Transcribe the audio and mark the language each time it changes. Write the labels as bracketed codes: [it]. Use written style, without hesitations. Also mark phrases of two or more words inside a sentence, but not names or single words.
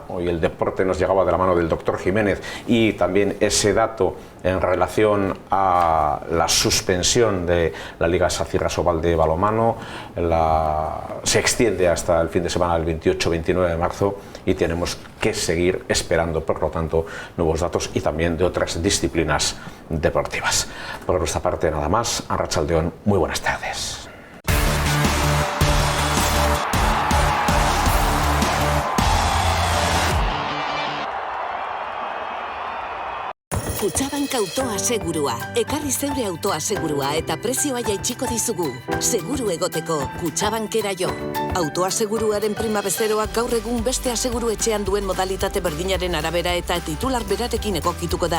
[es] Hoy el deporte nos llegaba de la mano del doctor Jiménez y también ese dato en relación a la suspensión de la Liga Sacyr-Asobal de balonmano. Se extiende hasta el fin de semana del 28-29 de marzo y tenemos que seguir esperando, por lo tanto, nuevos datos y también de otras disciplinas deportivas. Por nuestra parte, nada más. Arratsaldeon, muy buenas tardes. [eu] Kutxabank autoa segurua. Ekarri zeure autoa segurua eta prezioa jaitsiko dizugu. Seguru egoteko, Kutxabankera jo. Autoa seguruaren prima bezeroak gaur egun beste aseguru etxean duen modalitate berdinaren arabera eta titular berarekin egokituko da.